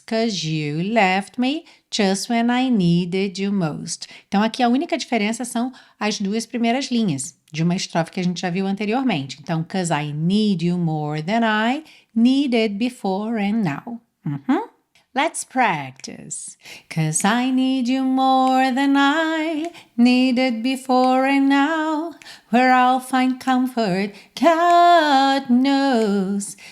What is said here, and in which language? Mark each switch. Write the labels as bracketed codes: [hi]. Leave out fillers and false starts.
[en] 'Cause you left me just when I needed you most. [pt] Então aqui a única diferença são as duas primeiras linhas de uma estrofe que a gente já viu anteriormente. Então, [en] 'cause I need you more than I needed before and now. Let's practice. 'Cause I need you more than I needed before and now. Where I'll find comfort, God knows.